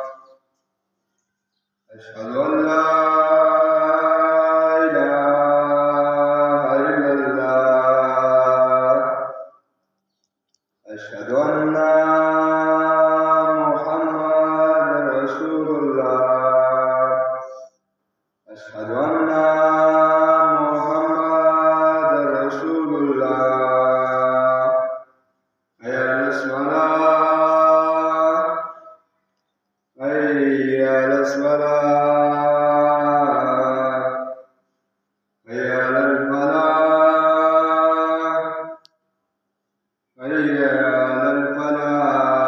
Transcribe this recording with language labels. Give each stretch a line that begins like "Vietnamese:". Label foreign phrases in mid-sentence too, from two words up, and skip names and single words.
Arabic: أشهد أن لا أشهد أن محمدا رسول الله أشهد أن محمدا رسول الله حي على الصلاة حي على الفلاح حي على الفلاح حي على الفلاح